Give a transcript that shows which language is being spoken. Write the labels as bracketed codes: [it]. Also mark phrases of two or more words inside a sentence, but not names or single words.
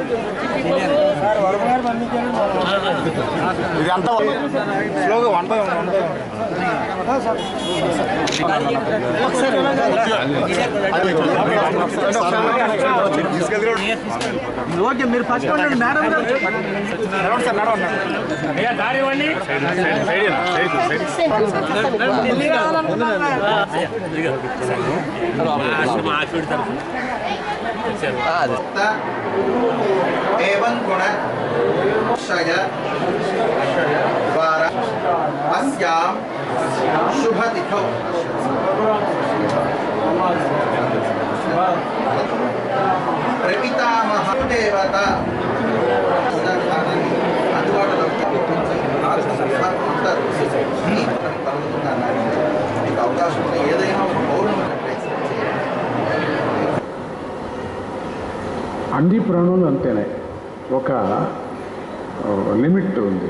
[te] ఇదంతా స్లోగా వంట ఓకే మీరు [en] first madam sir [te] నడవండి. [sa] एवं गुण क्षय द्वारा अस्यां शुभ तिथौ प्रपितामह देवता [te] అందుబాటులో మీకు అవకాశం ఉంది. ఏదైనా ఒక పౌర్ణమి అన్ని ప్రాణులు అంతేనే, ఒక లిమిట్ ఉంది.